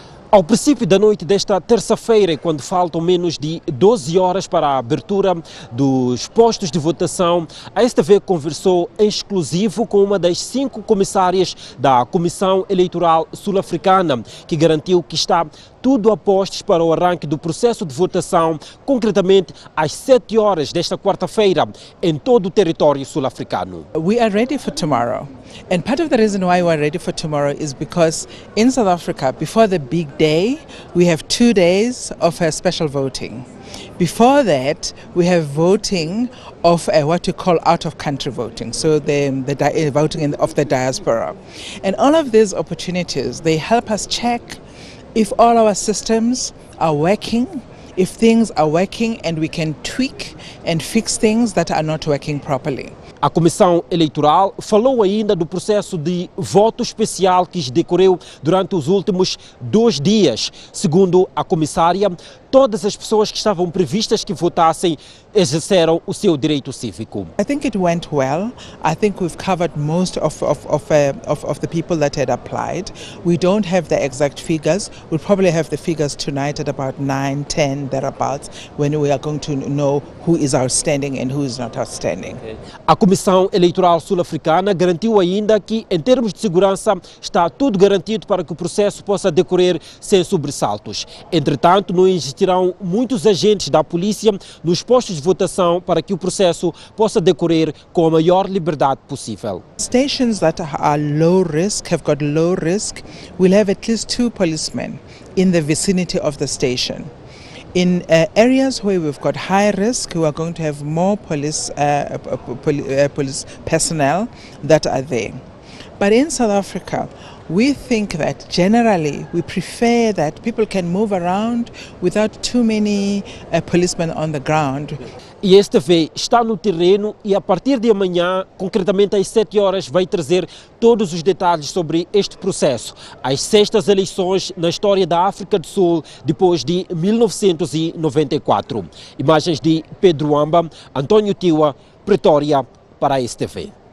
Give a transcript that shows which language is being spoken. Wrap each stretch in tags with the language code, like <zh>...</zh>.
<pt>Ao princípio da noite desta terça-feira, quando faltam menos de 12 horas para a abertura dos postos de votação, a STV conversou em exclusivo com uma das 5 comissárias da Comissão Eleitoral Sul-Africana, que garantiu que está tudo a postos para o arranque do processo de votação, concretamente às 7 horas desta quarta-feira, em todo o território sul-africano.</pt> <en>We are ready for tomorrow. And part of the reason why we are ready for tomorrow is because in South Africa, before the big day, we have 2 days of special voting. Before that, we have voting of what we call out-of-country voting, so the voting of the diaspora. And all of these opportunities, they help us check if all our systems are working, if things are working, and we can tweak and fix things that are not working properly.</en> <pt>A Comissão Eleitoral falou ainda do processo de voto especial que decorreu durante os últimos 2 dias. Segundo a comissária, todas as pessoas que estavam previstas que votassem exerceram o seu direito cívico.</pt> <en>I think it went well. I think we've covered most of the people that had applied. We don't have the exact figures. We'll probably have the figures tonight at about 9, 10, thereabouts, when we are going to know who is outstanding and who is not outstanding.</en> <pt>A Comissão Eleitoral Sul-Africana garantiu ainda que, em termos de segurança, está tudo garantido para que o processo possa decorrer sem sobressaltos. Entretanto, não existirão muitos agentes da polícia nos postos de votação para que o processo possa decorrer com a maior liberdade possível.</pt> <en>Stations that are low risk, have got low risk, will have at least 2 policemen in the vicinity of the station. In areas where we've got high risk, we are going to have more police personnel that are there. But in South Africa, we think that generally we prefer that people can move around without too many policemen on the ground.</en> <pt>E a STV está no terreno e a partir de amanhã, concretamente às 7 horas, vai trazer todos os detalhes sobre este processo. As 6ª eleições na história da África do Sul depois de 1994. Imagens de Pedro Amba, António Tiwa, Pretória, para a STV.</pt>